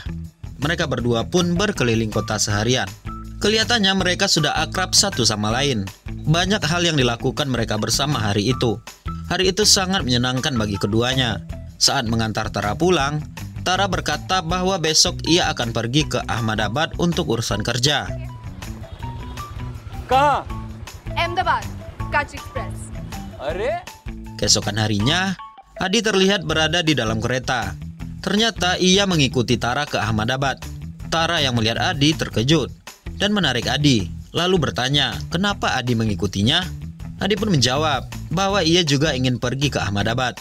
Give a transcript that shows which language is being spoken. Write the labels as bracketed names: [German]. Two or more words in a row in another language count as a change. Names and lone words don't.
[Indonesian] Mereka berdua pun berkeliling kota seharian. Kelihatannya mereka sudah akrab satu sama lain. Banyak hal yang dilakukan mereka bersama hari itu. Hari itu sangat menyenangkan bagi keduanya. Saat mengantar Tara pulang, Tara berkata bahwa besok ia akan pergi ke Ahmedabad untuk urusan kerja. [Hindi] कहाँ? Ahmedabad, Kutch Express. अरे [Indonesian] Keesokan harinya, Adi terlihat berada di dalam kereta. Ternyata ia mengikuti Tara ke Ahmedabad. Tara yang melihat Adi terkejut dan menarik Adi, lalu bertanya kenapa Adi mengikutinya. Adi pun menjawab bahwa ia juga ingin pergi ke Ahmedabad.